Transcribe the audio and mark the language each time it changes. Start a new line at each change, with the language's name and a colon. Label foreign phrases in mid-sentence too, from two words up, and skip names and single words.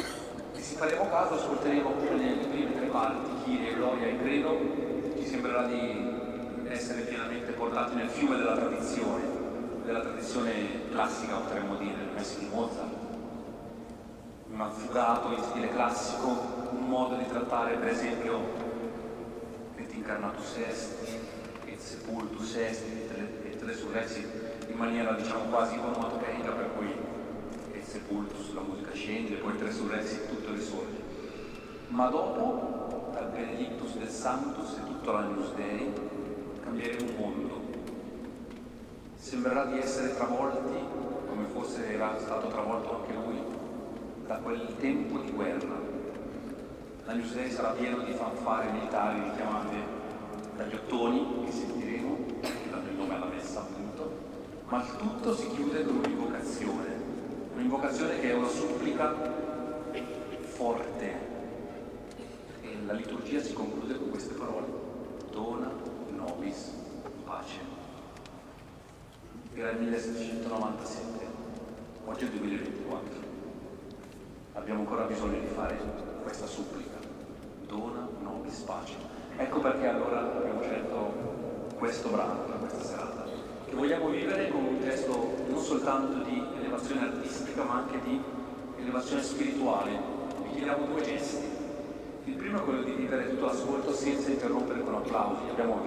Italian: E se faremo caso ascolteremo le prime tre parti, Kyrie, Gloria e Credo, ci sembrerà di essere pienamente portati nel fiume della tradizione classica, potremmo dire, le messe di Mozart. Un affugato in stile classico, un modo di trattare per esempio
Latin: Et incarnatus est, et sepultus est, et resurrexit,
Italian: in maniera diciamo quasi onomatopeica, per cui
Latin: et sepultus
Italian: la musica scende, poi
Latin: et resurrexit
Italian: tutto risorge. Ma dopo, dal Benedictus del Sanctus e tutto l'Agnus Dei, cambieremo un mondo. Sembrerà di essere travolti, come forse era stato travolto anche lui, da quel tempo di guerra. L'Agnus Dei sarà pieno di fanfare militari richiamate dagli ottoni, che sentiremo, che danno il nome alla messa appunto, ma il tutto si chiude con un'invocazione che è una supplica forte, e la liturgia si conclude con queste parole:
Latin: Dona nobis pace.
Italian: Era il 1797, oggi è il 2024. Abbiamo ancora bisogno di fare questa supplica,
Latin: Dona nobis pace.
Italian: Ecco perché allora abbiamo scelto questo brano per questa serata, che vogliamo vivere con un testo non soltanto di elevazione artistica, ma anche di elevazione spirituale. Vi chiediamo due gesti. Il primo è quello di vivere tutto l'ascolto senza interrompere con applausi.